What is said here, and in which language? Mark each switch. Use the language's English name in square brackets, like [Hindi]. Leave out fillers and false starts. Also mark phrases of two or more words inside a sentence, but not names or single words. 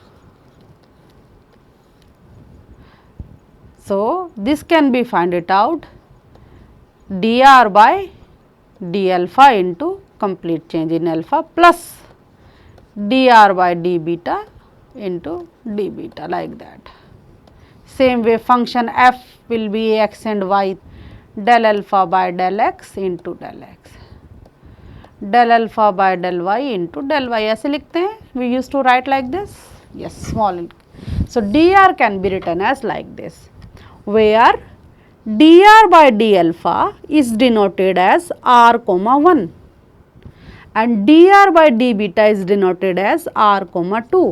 [English] So, this can be find it out dr by d alpha into complete change in alpha plus dr by d beta into d beta, like that. Same way function f will be x and y, del alpha by del x into del x, del alpha by del y into del y. [Hindi] ऐसे लिखते हैं, [English] we used to write like this, yes, small. So, dr can be written as like this, where dr by d alpha is denoted as r comma 1 and dr by d beta is denoted as r comma 2.